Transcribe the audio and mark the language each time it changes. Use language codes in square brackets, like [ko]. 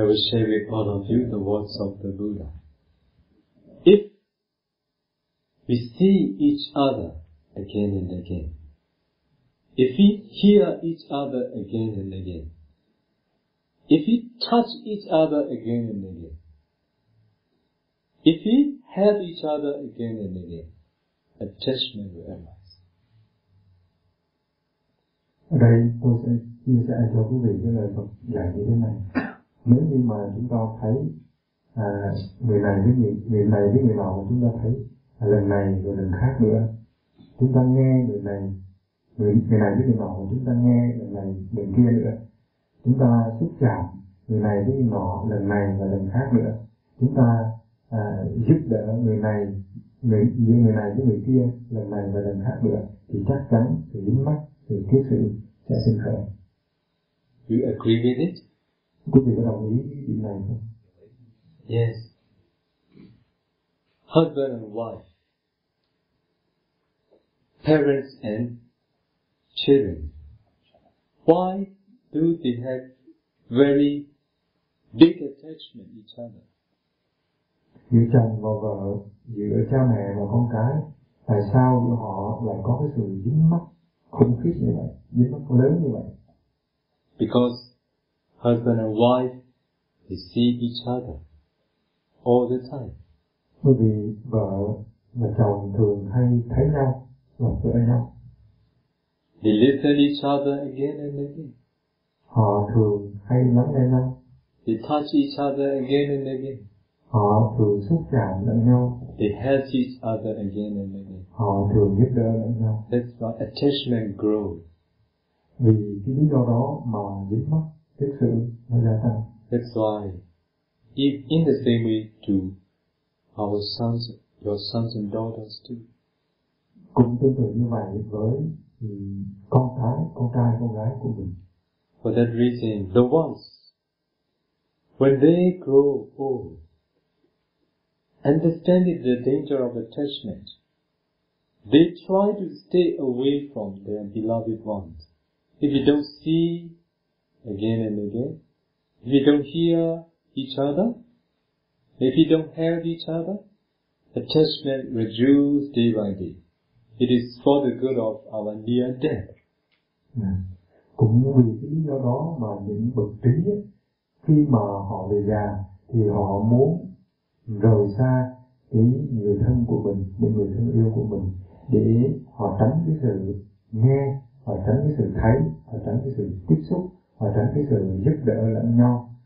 [en] share with all of you the words of the Buddha. If we see each other again and again, if we hear each other again and again, if we touch each other again and again, if we help each other again and again, attachment will arise. [vi] Đây tôi sẽ chia sẻ cho quý vị cái lời Phật dạy như thế này. Nếu như mà chúng ta thấy người này với người nào chúng ta thấy lần này rồi lần khác nữa, chúng ta nghe người này với người nào chúng ta nghe lần này lần kia nữa, chúng ta xúc chạm người này với người nọ lần này và lần khác nữa, chúng ta giúp đỡ người này với người kia lần này và lần khác nữa, thì chắc chắn sự dính mắc, sự kiết sự sẽ sinh khởi. [en] You agree with it? [vi] Quý vị có đồng ý với điểm này không? [en] Yes. Husband and wife, parents and children, why do they have very big attachment to each other? [vi] Giữa chồng và vợ, giữa cha mẹ và con cái, tại sao giữa họ lại có cái sự dính mắc khủng khiếp như vậy, dính mắc lớn như vậy? [en] Because husband and wife, they see each other all the time. [vi] Bởi vì vợ và chồng thường hay thấy nhau, gặp gỡ nhau. [en] They listen each other again and again. [vi] Họ thường hay lắng nghe nhau. [en] They touch each other again and again. [vi] Họ thường xúc chạm lẫn nhau. [en] They help each other again and again. [vi] Họ thường giúp đỡ lẫn nhau. [en] That's why attachment grows. [vi] Vì cái lý do đó mà dính mắc thực sự nó gia tăng. [en] That's why, if in the same way to our sons, your sons and daughters too. [vi] Cũng tương tự như vậy với con cái, con trai, con gái của mình. [en] For that reason, the ones, when they grow old, understanding the danger of attachment, they try to stay away from their beloved ones. If you don't see again and again, if you don't hear each other, if you don't help each other, attachment reduces day by day. It is for the good of our near death. [vi] Cũng vì cái lý do đó mà những bậc trí ấy, khi mà họ về già thì họ muốn rời xa cái người thân của mình, những người thân yêu của mình, để họ tránh cái sự nghe, họ tránh cái sự thấy, họ tránh cái sự tiếp xúc, họ tránh cái sự giúp đỡ lẫn nhau.